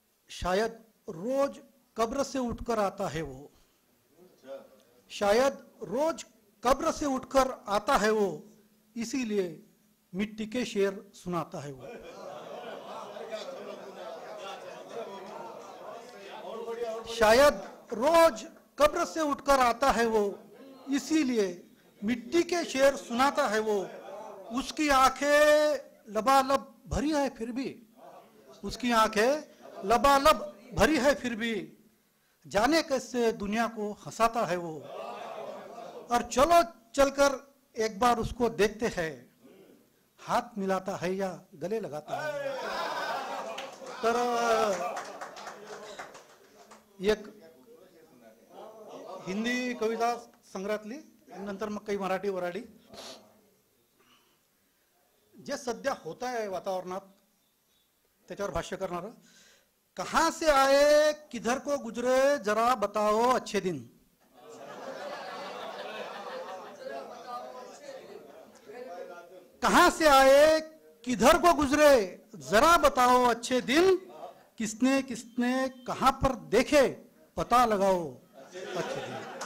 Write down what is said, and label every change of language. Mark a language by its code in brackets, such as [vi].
[hi] शायद रोज कब्र से उठकर आता है वो, शायद रोज कब्र से उठकर आता है वो, इसीलिए मिट्टी के शेर सुनाता है वो। शायद रोज कब्र से उठकर आता है वो, इसीलिए मिट्टी के शेर सुनाता है वो। उसकी आंखें लबालब भरी है फिर भी, उसकी आंखें लबालब भरी है फिर भी, जाने कैसे दुनिया को हंसाता है वो। और चलो चलकर एक बार उसको देखते हैं, हाथ मिलाता है या गले लगाता है। [mr] तर एक हिंदी कविता संग्रहातली, नंतर मग काही मराठी वराडी, जे सध्या होत आहे वातावरणात त्याच्यावर भाष्य करणार। [hi] कहां से आए किधर को गुजरे जरा बताओ अच्छे दिन, कहां से आए किधर को गुजरे जरा बताओ अच्छे दिन, किसने किसने कहां पर देखे पता लगाओ अच्छे दिन।